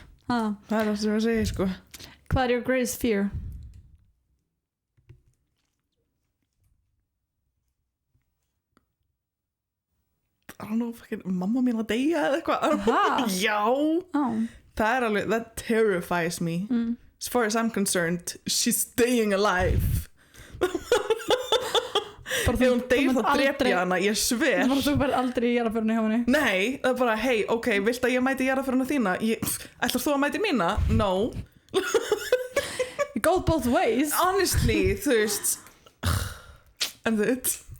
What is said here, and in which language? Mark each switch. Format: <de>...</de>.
<is>Það það sem ég segi sko.</is> <en>Hvað your greatest fear? I don't know, fucking</en> <is>mamma mín að deyja eða eitthvað. Já. Það alveg,</is> <en>that terrifies me. As far as I'm concerned, she's staying alive.</en> <is>Ef hún deyr þá drep ég hana, ég sver. Þú verður aldrei í jarðarförunni hjá henni. Nei, það er bara, hey, ok, vilt að ég mæti jarðarföruna þína? Ætlar þú að mæti mína? No.</is> <en>It goes both ways. Honestly,</en> <is>þú veist.</is> <en>And it.</en>